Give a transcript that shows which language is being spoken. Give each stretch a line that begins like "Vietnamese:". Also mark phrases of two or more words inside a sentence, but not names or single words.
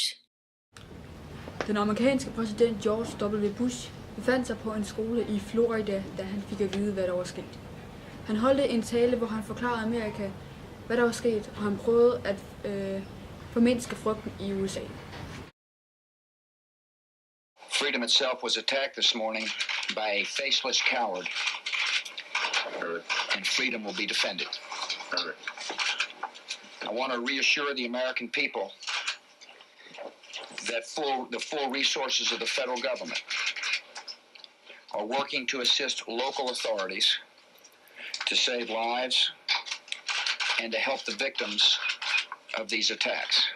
Danish: Den amerikanske præsident George W. Bush befandt sig på en skole i Florida, da han fik at vide, hvad der var sket. Han holdt en tale, hvor han forklarede Amerika, hvad der var sket, og han prøvede at formindske frygten i USA.
English: Freedom itself was attacked this morning by a faceless coward, and freedom will be defended. I want to reassure the American people that the full resources of the federal government are working to assist local authorities to save lives and to help the victims of these attacks.